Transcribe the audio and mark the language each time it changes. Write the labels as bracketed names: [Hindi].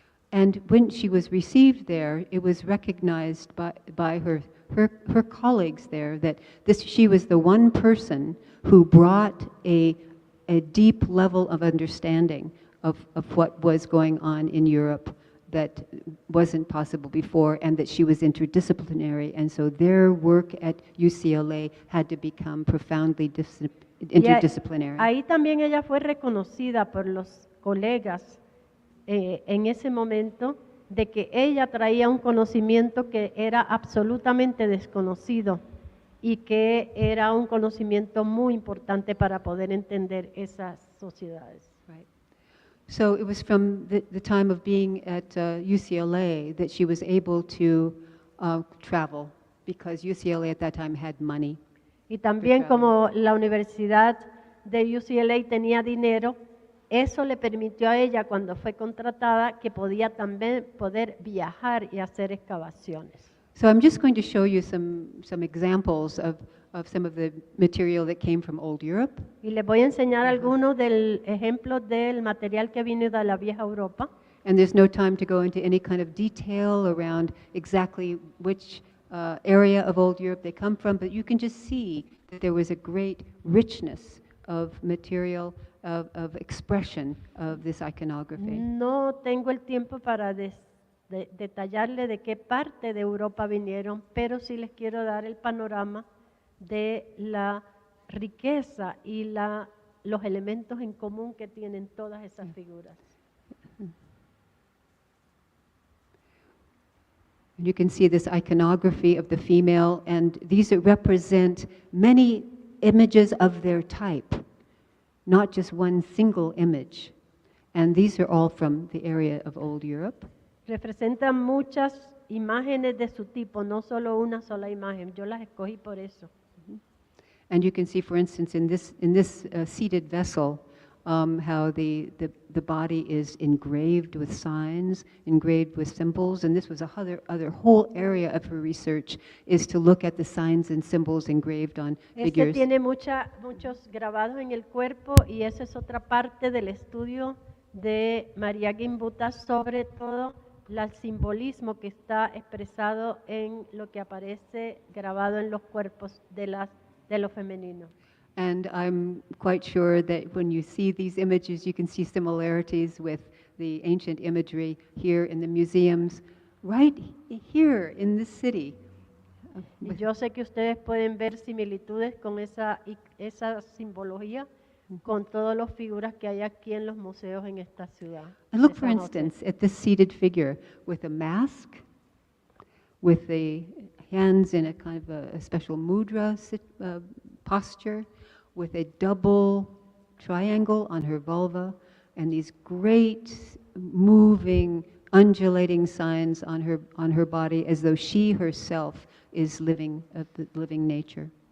[English] And when she was received there, it was recognized by her colleagues there that she was the one person who brought a deep level of understanding of what was going on in Europe that wasn't possible before, and that she was interdisciplinary, and so their work at UCLA had to become profoundly interdisciplinary. [Spanish] Ahí también ella fue reconocida por los colegas en ese momento de que ella traía un conocimiento que era absolutamente desconocido y que era un conocimiento muy importante para poder entender esas sociedades. [English] Right. So it was from the time of being at UCLA that she was able to travel, because UCLA at that time had money. [Spanish] Y también como la Universidad de UCLA tenía dinero, eso le permitió a ella, cuando fue contratada, que podía también poder viajar y hacer excavaciones. [English] So I'm just going to show you some examples of some of the material that came from old Europe. [Spanish] Y les voy a enseñar algunos del ejemplo del material que vino de la vieja Europa. [English] And there's no time to go into any kind of detail around exactly which area of old Europe they come from, but you can just see that there was a great richness of material, of expression of this iconography. [Spanish] No tengo el tiempo para detallarle de qué parte de Europa vinieron, pero sí les quiero dar el panorama de la riqueza y los elementos en común que tienen todas esas figuras. [English] You can see this iconography of the female, and these represent many images of their type, not just one single image. And these are all from the area of old Europe. [Spanish] Representan muchas imágenes de su tipo, no solo una sola imagen. Yo las escogí por eso. [English] And you can see, for instance, in this seated vessel, how the body is engraved with signs, engraved with symbols, and this was other whole area of her research, is to look at the signs and symbols engraved on figures. [Spanish] Tiene muchos grabados en el cuerpo, y esa es otra parte del estudio de María Gimbutas, sobre todo el simbolismo que está expresado en lo que aparece grabado en los cuerpos de lo femenino. [English] And I'm quite sure that when you see these images, you can see similarities with the ancient imagery here in the museums, right here in this city. [Spanish] Y yo sé que ustedes pueden ver similitudes con esa simbología con todas las figuras que hay aquí en los museos en esta ciudad. [English] And look, for instance, at this seated figure with a mask, with the hands in a kind of a special mudra posture, with a double triangle on her vulva, and these great moving, undulating signs on her body, as though she herself is living nature.